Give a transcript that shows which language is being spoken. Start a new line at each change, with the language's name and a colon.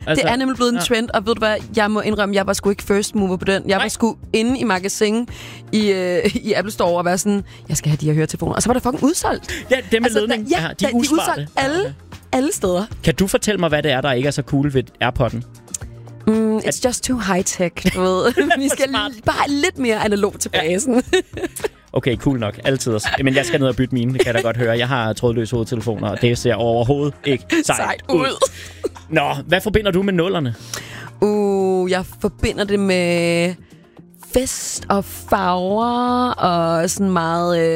Danish: Altså, det er nemlig blevet en trend, og ved du hvad, jeg må indrømme, jeg var sgu ikke first mover på den. Jeg var sgu inde i magasin i Apple Store og var sådan, jeg skal have de her høretelefoner. Og så var der fucking udsolgt. Ja, dem med altså, ledninger. Ja, de er udsolgt alle steder. Kan du fortælle mig, hvad det er, der ikke er så cool ved AirPod'en?
English: It's just too high-tech,
Danish: du ved. Vi skal bare lidt mere analog tilbage, sådan. Okay, cool nok. Altid. Men jeg skal ned og bytte mine, det kan jeg da godt høre. Jeg har trådløse hovedtelefoner, og det ser overhovedet ikke sejt ud. Nå, hvad forbinder du med nullerne? Jeg forbinder det med fest og farver og sådan meget...